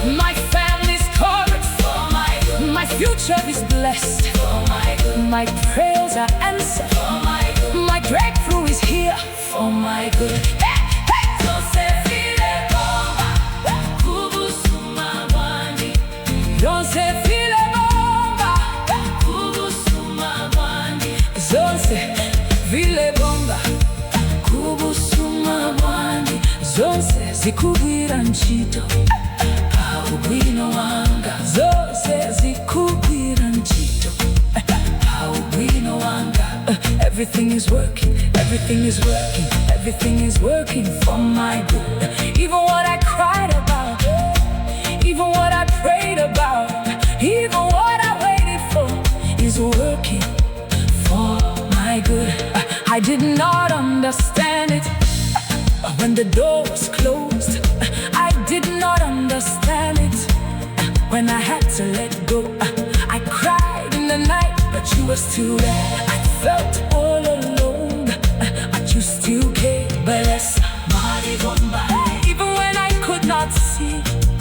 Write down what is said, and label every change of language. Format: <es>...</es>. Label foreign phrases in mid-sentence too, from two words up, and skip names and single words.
<en>My family's covered for my good. My future is blessed for my good. My prayers are answered for my good. My breakthrough is here for my good. Hey, hey.</en> <bem>Fyonse Filebomba, Busuma Bwandi. Fyonse Filebomba, Busuma Bwandi. Zonse Filebomba, Busuma Bwandi.</bem> <ny>Zonse zikugwira ntchito pa ubwino wanga. Zonse zikugwira ntchito pa ubwino wanga.</ny> <en>Everything is working. Everything is working. Everything is working for my good. Even what I cried about, even what I prayed about, even what I waited for is working for my good. I did not understand it when the door was closed. I did not understand it when I had to let go. I cried in the night, but you were still there. I felt all alone, but you still cared.</en> <bem>Lesa, alebomba.</bem> <en>Even when I could not see,</en>